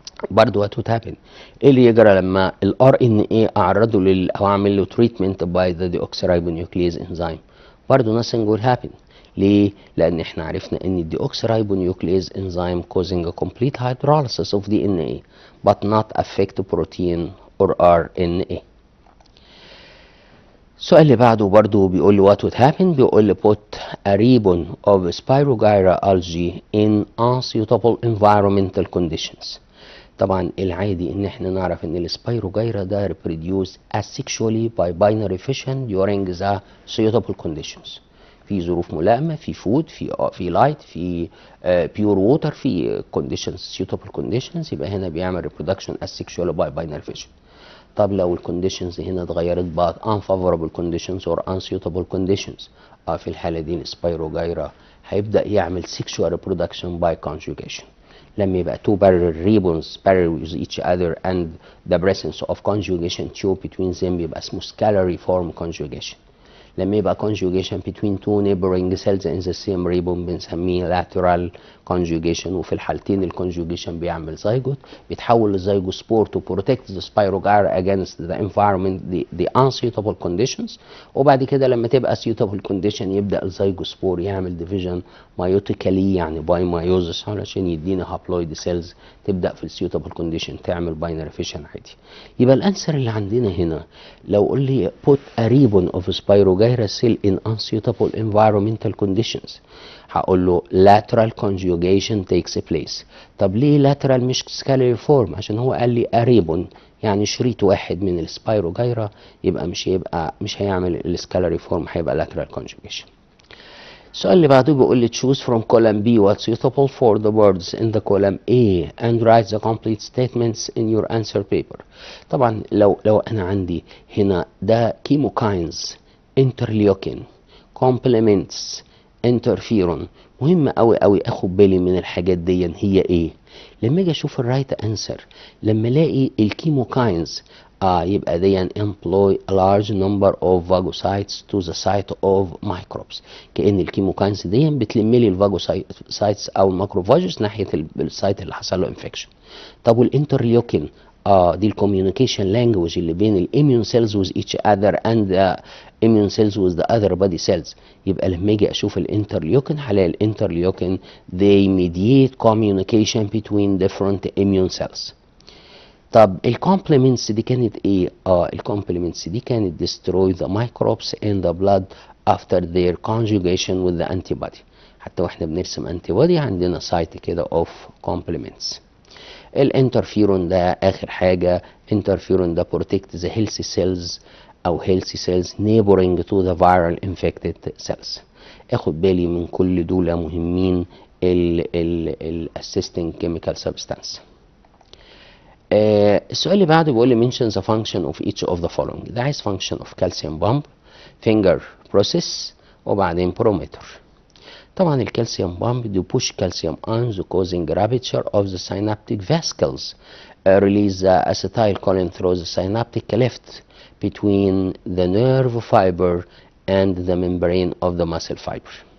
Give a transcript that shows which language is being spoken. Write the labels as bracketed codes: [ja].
[ar] برضه [en] what would happen؟ [ar] ايه اللي يجرى لما ال RNA اعرضه او اعمل له [en] treatment by the deoxyribonuclease enzyme؟ [ar] برضه [en] nothing will happen. [ar] ليه؟ لأن احنا عرفنا إن [en] الديوكسيرايبونيوكليز enzyme causing a complete hydrolysis of DNA but not affect protein or RNA. [ar] السؤال اللي بعده برضه بيقول لي [en] what would happen. [ar] بيقول لي [en] put a ribbon of spirogyra algae in unsuitable environmental conditions. [ar] طبعا العادي ان احنا نعرف ان السبايروجايرا ده [en] reproduce asexually by binary fission during the suitable conditions. [ar] في ظروف ملائمه، في فود، في لايت، في بيور ووتر، في conditions suitable conditions، يبقى هنا بيعمل [en] reproduction asexually by binary fission. [ar] طب لو الكونديشنز هنا اتغيرت بقت [en] unfavorable conditions or unsuitable conditions، [ar] في الحاله دي السبايروجايرا هيبدا يعمل [en] sexual reproduction by conjugation. [ar] لما يبقى [en] two parallel ribbons parallel with each other and the presence of conjugation tube between them [ar] يبقى اسمه [en] scalariform conjugation. [ar] لما يبقى [en] conjugation between two neighboring cells in the same ribbon [ar] بنسميه [en] lateral conjugation. [ar] وفي الحالتين الكونجوجيشن بيعمل زيجوت، بيتحول لزيجوسبور [en] to protect the spirogyra against the environment the unsuitable conditions. [ar] وبعد كده لما تبقى [en] suitable condition [ar] يبدأ الزيجوسبور يعمل [en] division meiotically [ar] يعني باي مايوزس علشان يدينا [en] haploid cells [ar] تبدأ في [en] suitable condition تعمل binary fission عادي. [ar] يبقى الانسر اللي عندنا هنا لو قول لي [en] put a ribbon of spirogyra cell in unsuitable environmental conditions [ar] هقول له [en] lateral conjugation takes place. [ar] طب ليه lateral مش scalariform؟ عشان هو قال لي [en] a ribbon [ar] يعني شريط واحد من السبايروجايرا، يبقى مش هيعمل السكالاريفورم، هيبقى [en] lateral conjugation. [ar] السؤال اللي بعده بيقول لي [en] choose from column B what's suitable for the words in the column A and write the complete statements in your answer paper. [ar] طبعا لو انا عندي هنا ده chemokines interleukin complements انترفيرون، مهم قوي قوي اخد بالي من الحاجات دي هي ايه. لما اجي اشوف الرايت انسر، لما الاقي الكيموكاينز يبقى دي [en] employ a large number of phagocytes to the site of microbes. [ar] كأن الكيموكاينز دي بتلم لي الفاجوسايتس او الماكروفاجز ناحيه السايت اللي حصل له انفكشن. طب والانترليوكين دي الكوميونيكيشن لانجوج اللي بين الاميون سيلز [en] with each other and the immune cells with the other body cells. [ar] يبقى لما اجي اشوف الانترليوكين هلاقي الانترليوكين [en] they mediate communication between different immune cells. [ar] طب الكومبلمنتس دي كانت [en] ايه؟ الكومبلمنتس دي كانت destroy the microbes in the blood after their conjugation with the antibody. [ar] حتى واحنا بنرسم antibody عندنا سايت كده of complements. الانترفيرون ده اخر حاجه. انترفيرون ده [en] protect the healthy cells او healthy cells neighboring to the viral infected cells. [ar] اخد بالي من كل دول مهمين ال [en] assisting chemical substance. [ar] السؤال اللي بعده بيقول لي [en] mention the function of each of the following. [ar] ده عايز [en] function of calcium pump, finger process [ar] وبعدين [en] barometer. [ar] طبعا الكالسيوم بامب دي [en] push calcium ions causing rupture of the synaptic vesicles, release the acetylcholine through the synaptic cleft between the nerve fiber and the membrane of the muscle fiber.